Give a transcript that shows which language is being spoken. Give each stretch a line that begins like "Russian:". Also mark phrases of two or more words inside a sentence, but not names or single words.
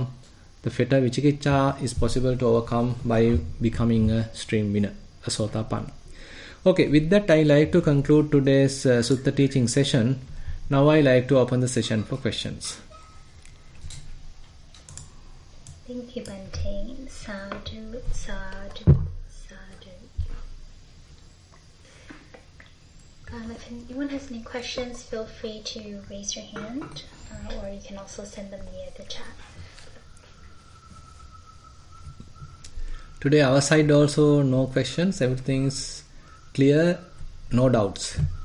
English: The fetter vicikicca is possible to overcome by becoming a stream winner, a sotapanna. Okay, with that I like to conclude today's Sutta teaching session. Now I like to open the session for questions. Thank you, Bante.
Pali: Sadhu, sadhu, sadhu.
English: If anyone has any questions, feel free to raise your hand, or you can also send them via the chat. Today our side also no questions, everything is clear, no doubts.